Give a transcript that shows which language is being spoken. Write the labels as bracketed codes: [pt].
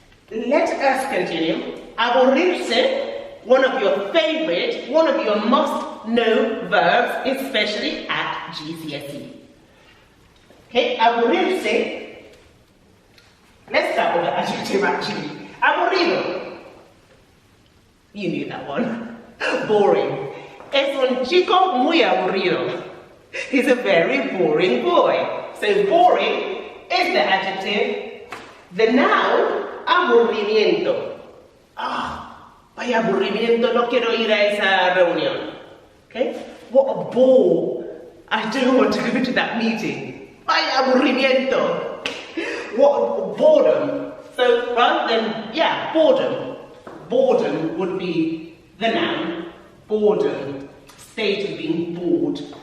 [en] Let us continue. Aburrirse, one of your favorite, one of your must-know verbs, especially at GCSE. Okay, aburrirse. Let's start with the adjective actually. Aburrido. You knew that one. Boring. [es] Es un chico muy aburrido. [en] He's a very boring boy. So boring is the adjective. The noun, aburrimiento. [es] Ah, vaya aburrimiento, no quiero ir a esa reunión. [en] Okay? What a bore. I don't want to go to that meeting. [es] Vaya aburrimiento. [en] What boredom. So rather than, yeah, boredom. Boredom would be the noun. Boredom. State of being bored.